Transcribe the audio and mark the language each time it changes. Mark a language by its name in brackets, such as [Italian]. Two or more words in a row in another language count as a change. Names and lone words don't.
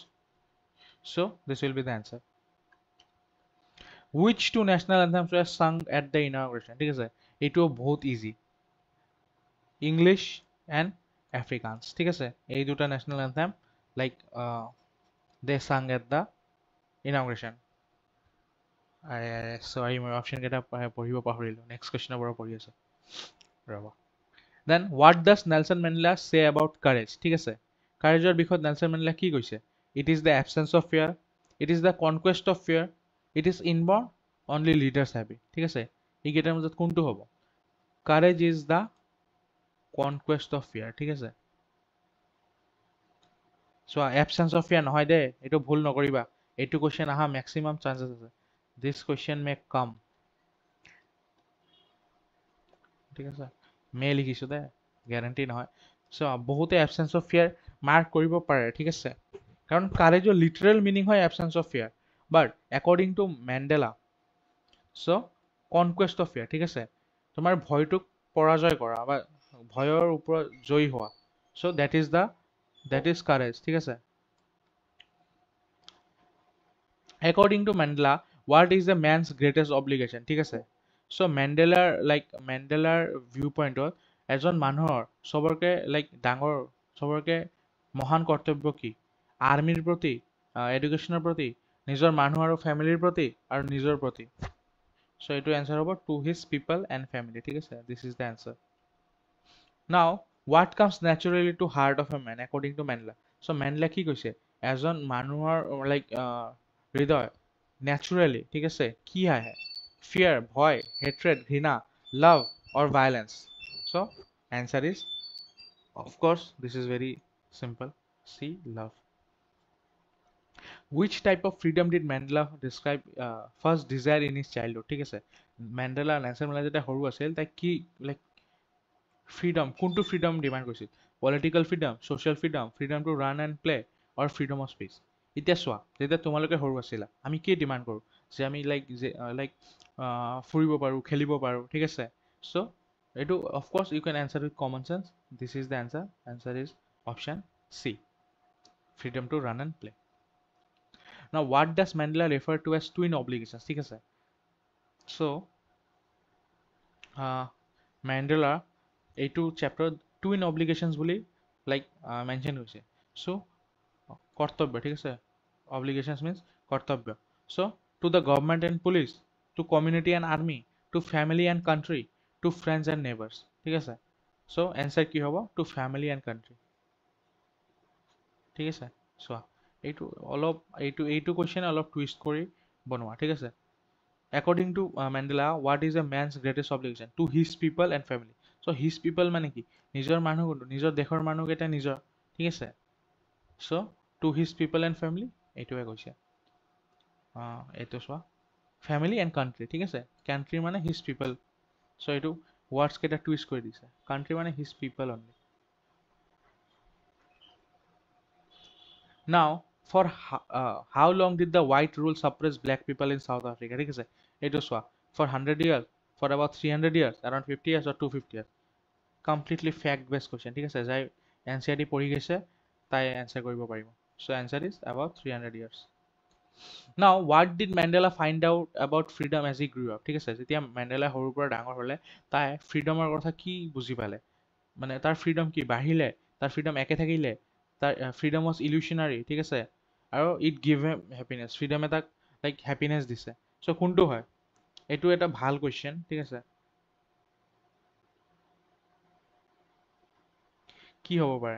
[English] So this will be the answer. Which two national anthems were sung at the inauguration? [Assamese] ঠিক আছে, এইটো বহুত ইজি, [English] English and Afrikaans. [Assamese] ঠিক আছে, এই দুটা [English] national anthem like they sang at the inauguration. [Assamese] চৰি মই অপশ্যন কেইটা পঢ়িব পাহৰিলোঁ, [English] next questionৰ [Assamese] পৰা পঢ়ি আছোঁ ৰ'ব। [English] then what does Nelson Mandela say about courage? [Assamese] ঠিক আছে, কাৰেজৰ বিষয়ত নেলছন মেণ্ডেলা কি কৈছে? [English] it is the absence of fear, it is the conquest of fear, it is inborn, only leaders have. [Assamese] ঠিক আছে, এইকেইটাৰ মাজত কোনটো হ'ব? [English] courage is the conquest of fear. [Assamese] ঠিক আছে, চোৱা [English] absence of fear [Assamese] নহয় দেই, এইটো ভুল নকৰিবা, এইটো কুৱেশ্যন অহা [English] maximum chances [Assamese] আছে। [English] this question may come. [Assamese] ঠিক আছে, মে লিখিছোঁ দে, গেৰেণ্টি নহয়। চোৱা বহুতে [English] absence of fear mark [Assamese] কৰিব পাৰে। ঠিক আছে, কাৰণ কাৰেজৰ [English] literal meaning হয় absence of fear, but according to Mandela so conquest of fear। [Assamese] ঠিক আছে, তোমাৰ ভয়টোক পৰাজয় কৰা বা ভয়ৰ ওপৰত জয়ী হোৱা। [English] চ' that is courage। [Assamese] ঠিক আছে, [English] according to Mandela what is a man's greatest obligation? [Assamese] ঠিক আছে, চ' মেণ্ডেলাৰ [English] view pointত [Assamese] এজন মানুহৰ চবৰকে ডাঙৰ, চবৰকে মহান কৰ্তব্য কি? আৰ্মিৰ প্ৰতি, এডুকেশ্যনৰ প্ৰতি, নিজৰ মানুহ আৰু ফেমিলিৰ প্ৰতি, আৰু নিজৰ প্ৰতি। [English] so এইটো answer হ'ব to his people and family। [Assamese] ঠিক আছে, [English] this is the answer. now what comes naturally to heart of a man according to Mandela? [Assamese] চ' মেণ্ডেলা কি কৈছে? এজন মানুহৰ হৃদয় নেচাৰেলি, ঠিক আছে, কি আহে? [English] ফিয়াৰ, ভয়, হেট্ৰেড, ঘৃণা, love or violence? so answer is of course this is very simple, C, love. Which type of freedom did Mandela describe first desire in his childhood? [Assamese] ঠিক আছে, নেলছন মেণ্ডেলা যেতিয়া সৰু আছিল তাই কি ফ্ৰীডম, কোনটো [English] freedom demand [Assamese] কৰিছিল? [English] political freedom, social freedom, freedom to run and play, or freedom of speech? [Assamese] এতিয়া চোৱা, যেতিয়া তোমালোকে সৰু আছিলা আমি কি ডিমাণ্ড কৰোঁ? যে আমি ফুৰিব পাৰোঁ, খেলিব পাৰোঁ। ঠিক আছে, [English] so এইটো of course you can answer with common sense। this is the answer. answer is option C, freedom to run and play. Now what does Mandela refer to as twin obligations? [Assamese] ঠিক আছে, চ' মেণ্ডেলা এইটো চেপ্টাৰত [English] twin obligations [Assamese] বুলি মেনশ্যন হৈছে। চ' কৰ্তব্য, ঠিক আছে, [English] obligations means [Assamese] কৰ্তব্য। [English] so to the government and police, to community and army, to family and country, to friends and neighbours. [Assamese] ঠিক আছে, [English] so answer [Assamese] কি হ'ব? [English] to family and country. [Assamese] ঠিক আছে, চোৱা এইটো কুৱেশ্যন অলপ টুইষ্ট কৰি বনোৱা। ঠিক আছে, [English] according to Mandela what is a man's greatest obligation? To his people and family. [Assamese] So his people মানে কি? নিজৰ মানুহ কোনটো? নিজৰ দেশৰ মানুহকেইটা নিজৰ। ঠিক আছে, [English] চ' to his people and family [Assamese] এইটোৱে কৈছে। এইটো চোৱা, [English] family and country. [Assamese] ঠিক আছে, কাণ্ট্ৰি মানে [English] his people. [Assamese] চ' এইটো ৱাৰ্ডছ কেইটা টুইষ্ট কৰি দিছে, কাণ্ট্ৰি মানে [English] his people only. Now for how long did the white rule suppress black people in South Africa? [Assamese] ঠিক আছে, এইটো চোৱা, [English] for 100 years, for about 300 years, around 50 years or 250 years? Completely fact based question। [Assamese] ঠিক আছে, যাই NCERT পঢ়ি গৈছে তাই এনচাৰ কৰিব পাৰিব। [English] so answer is about 300 years. Now what did Mandela find out about freedom as he grew up? [Assamese] ঠিক আছে, যেতিয়া মেণ্ডেলা সৰুৰ পৰা ডাঙৰ হ'লে তাই ফ্ৰীডমৰ কথা কি বুজি পালে? মানে তাৰ ফ্ৰীডম কি বাঢ়িলে, তাৰ ফ্ৰীডম একে থাকিলে, তাৰ [English] freedom was illusionary. [Assamese] ঠিক আছে, আৰু [English] it give him happiness, [Assamese] ফ্ৰীডম এটাক হেপিনেছ দিছে। চ' কোনটো হয়? এইটো এটা ভাল কুৱেশ্যন। ঠিক আছে, কি হ'ব পাৰে?